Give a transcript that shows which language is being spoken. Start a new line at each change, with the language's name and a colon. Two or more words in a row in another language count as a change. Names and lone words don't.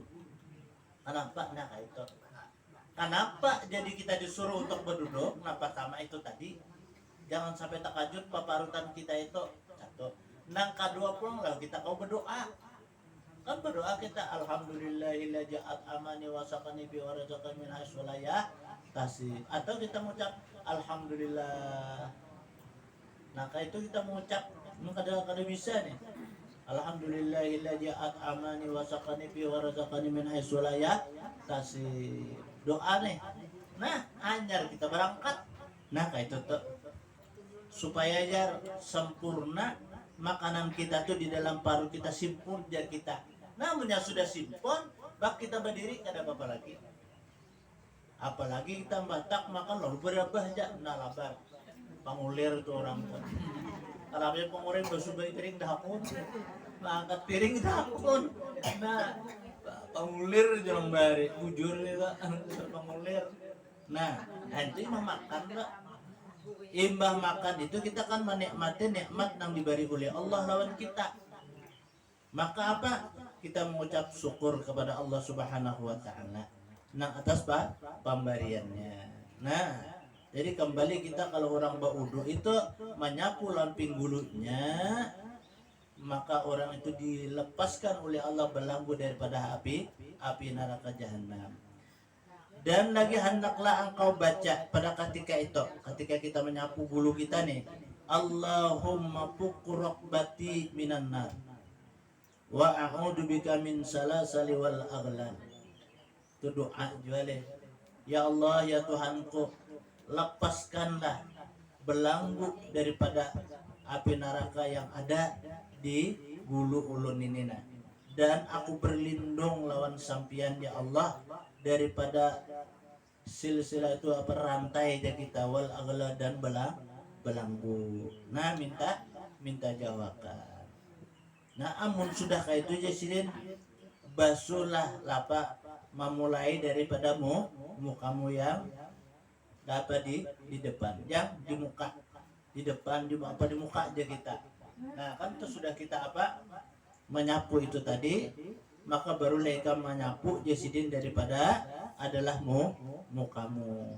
Banjar: Kenapa? Nah itu. Kenapa jadi kita disuruh untuk berduduk? Kenapa sama itu tadi? Jangan sampai takajud paparutan kita itu satu. Nang kedua pun lah kita kau berdoa. Kan berdoa kita
Arabic: الحمد لله الذي أطعمني وسقاني بي ورزقني من حيث لا يحتسب.
Banjar: Atau kita mengucap alhamdulillah. Nah, kayak itu kita mengucap kada bisa nih.
Arabic: الحمد لله الذي أطعمني وسقاني بي ورزقني من حيث لا يحتسب.
Banjar: Doa nih. Nah, anyar kita berangkat. Nah, kayak itu tuh supaya aja sempurna makanan kita tuh di dalam paru kita simpun jar kita. Namun yang sudah simpon, bak kita berdiri kada apa-apa lagi. Apalagi kita batak makan lalu berabah aja, nah labar. Pangulir tuh orang tuh. Kalau dia pengulir bersubai piring dahapun, angkat piring dahapun. Nah, pangulir jangan bari, bujur itu pangulir. Nah, nanti memakan lah. Imbah makan itu kita kan menikmati nikmat yang diberi oleh Allah lawan kita. Maka apa? Kita mengucap syukur kepada Allah
Arabic: سبحانه وتعالى.
Banjar: Nah, atas pemberiannya. Nah, jadi kembali kita kalau orang baudu itu menyapu lamping bulunya, maka orang itu dilepaskan oleh Allah belenggu daripada api neraka jahanam. Dan lagi hendaklah engkau baca pada ketika kita menyapu bulu kita nih,
Arabic: اللهم فك رقبتي من النار وأعوذ بك من السلاسل والأغلال.
Banjar: Itu doa juale. Ya Allah ya Tuhanku, lepaskanlah belenggu daripada api neraka yang ada di bulu ulun ini nah. Dan aku berlindung lawan sampian ya Allah daripada silsilah itu apa rantai jadi tawal agla dan belanggu. Nah minta jawakan. Nah amun sudah kayak itu jasidin basuhlah lapa memulai daripada mukamu yang dapat di depan, yang di muka, di depan di muka aja kita. Nah kan itu sudah kita apa menyapu itu tadi, maka baru mereka menyapu jasidin daripada adalah mukamu.